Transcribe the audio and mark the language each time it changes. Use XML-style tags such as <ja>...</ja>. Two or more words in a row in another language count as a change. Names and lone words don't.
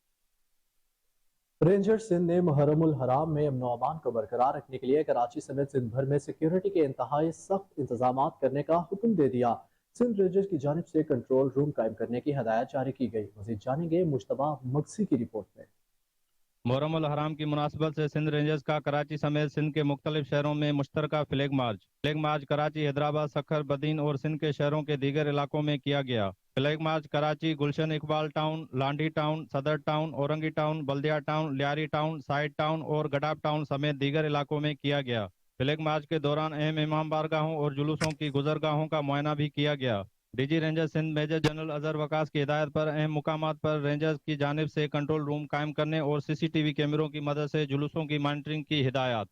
<ur>رینجر سندھ نے محرم الحرام میں امن امان کو برقرار رکھنے کے لیے کراچی سمیت سندھ بھر میں سیکیورٹی کے انتہائی سخت انتظامات کرنے کا حکم دے دیا. سندھ رینجرز کی جانب سے</ur> <en>control room</en> <ur>قائم کرنے کی ہدایت جاری کی گئی. مزید جانیں گے مشتبہ مکسی کی رپورٹ میں. محرم الحرام کی مناسبت سے سندھ رینجرز کا کراچی سمیت سندھ کے مختلف شہروں میں مشترکہ</ur> <en>flag march</en> <ur>کراچی، حیدرآباد، سکھر، بدین اور سندھ کے شہروں کے دیگر علاقوں میں کیا گیا.</ur> <en>flag march</en> <ur>کراچی، گلشن اقبال ٹاؤن، لانڈھی ٹاؤن، صدر ٹاؤن، اورنگی ٹاؤن، بلدیہ ٹاؤن، لیاری ٹاؤن, سائٹ ٹاؤن اور گڈاپ ٹاؤن سمیت دیگر علاقوں میں کیا گیا.</ur> <en>flag march</en> <ur>کے دوران اہم امام بارگاہوں اور جلوسوں کی گزرگاہوں کا معائنہ بھی کیا گیا. ڈی جی رینجر سندھ میجر جنرل اظہر وقاص کی ہدایت پر اہم مقامات پر رینجرز کی جانب سے</ur> <en>control room</en> <ur>قائم کرنے اور CCTV کیمروں کی مدد سے جلوسوں کی مانیٹرنگ کی ہدایت.</ur>